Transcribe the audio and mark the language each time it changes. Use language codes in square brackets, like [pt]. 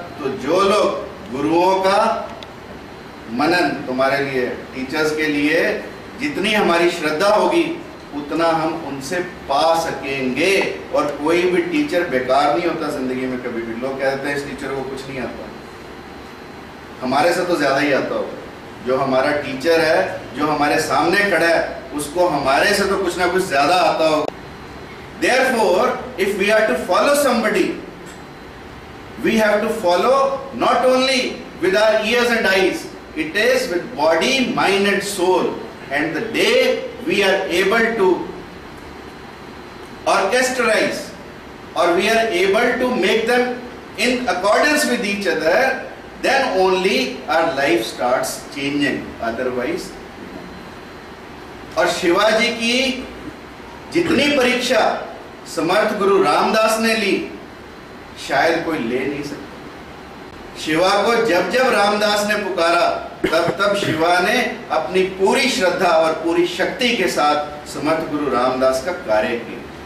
[hi] तो जो लोग गुरुओं का मनन, तुम्हारे लिए टीचर्स के लिए जितनी हमारी श्रद्धा होगी उतना हम उनसे पा सकेंगे। और कोई भी टीचर बेकार नहीं होता जिंदगी में कभी भी। लोग कहते हैं इस टीचर को कुछ नहीं आता, हमारे से तो ज्यादा ही आता होगा। जो हमारा टीचर है, जो हमारे सामने खड़ा है, उसको हमारे से तो कुछ ना कुछ ज्यादा आता होगा। [en] Therefore, if we are to follow somebody, we have to follow not only with our ears and eyes, it is with body, mind and soul. And the day we are able to orchestrate, or we are able to make them in accordance with each other, then only our life starts changing. [hi] Otherwise, और शिवाजी की जितनी परीक्षा समर्थ गुरु रामदास ने ली, शायद कोई ले नहीं सकता। शिवा को जब जब रामदास ने पुकारा, तब तब शिवा ने अपनी पूरी श्रद्धा और पूरी शक्ति के साथ समर्थ गुरु रामदास का कार्य किया।